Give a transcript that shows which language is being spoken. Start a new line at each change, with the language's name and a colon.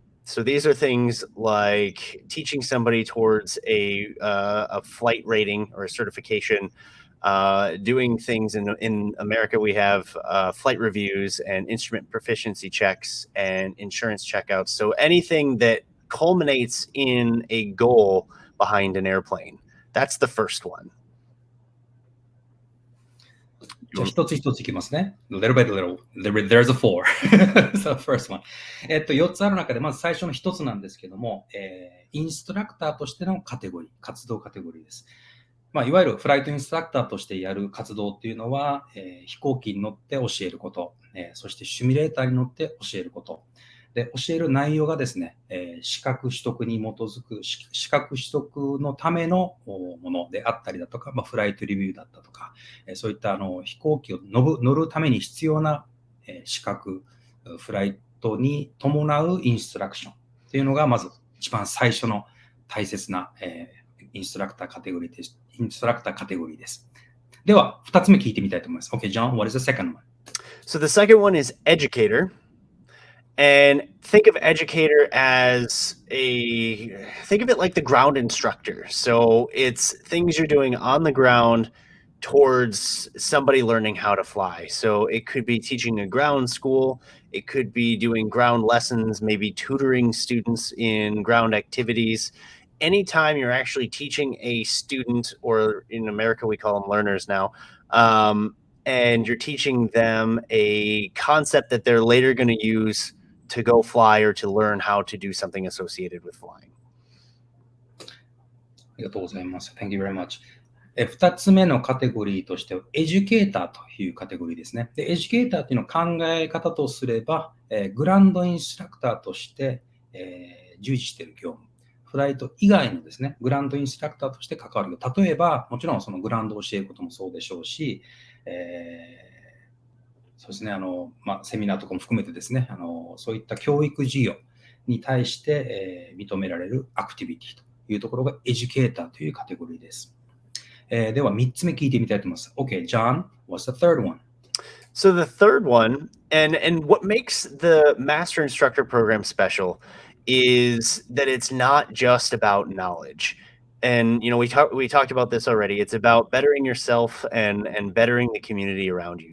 English: So these are things like teaching somebody towards a flight rating or a certification, doing things in America. We have flight reviews and instrument proficiency checks and insurance checkouts. So anything that culminates in a goal behind an airplane. That's the first one.
Japanese: じゃあ一つ一ついきますね。
English: Little by little. There's a four. So first one.
Japanese: 4つある中で、まず最初の一つなんですけども、インストラクターとしてのカテゴリー、活動カテゴリーです。いわゆるフライトインストラクターとしてやる活動っていうのは、飛行機に乗って教えること、そしてシミュレーターに乗って教えること。で、教える内容がですね、資格取得に基づく、資格取得のためのものであったりだとか、フライトレビューだったとか、そういった飛行機を乗るために必要な資格、フライトに伴うインストラクションというのが、まず一番最初の大切なインストラクターカテゴリーです。インストラクターカテゴリーです。では、2つ目聞いてみたいと思います。
English: Okay, John, what is the second one? So the second one is educator. And think of educator as think of it like the ground instructor. So it's things you're doing on the ground towards somebody learning how to fly. So it could be teaching a ground school. It could be doing ground lessons, maybe tutoring students in ground activities. Anytime you're actually teaching a student, or in America, we call them learners now, and you're teaching them a concept that they're later going to use to go fly or to learn how to do something associated with flying.
Japanese: ありがとうございます。
English: Thank you very much.
Japanese: 2つ目のカテゴリーとしては、エデュケーターというカテゴリーですね。で、エデュケーターというのを考え方とすれば、グランドインストラクターとして、従事している業務。フライト以外のですね、グランドインストラクターとして関わる。例えば、もちろんそのグランドを教えることもそうでしょうし、そうですね、セミナーとかも含めてですね、そういった教育事業に対して、認められるアクティビティというところがエデュケーターというカテゴリーです。では、3つ目聞いてみたいと思います。
English: Okay, John, what's the third one? So the third one, and what makes the Master Instructor program special is that it's not just about knowledge. And we talked about this already. It's about bettering yourself and bettering the community around you.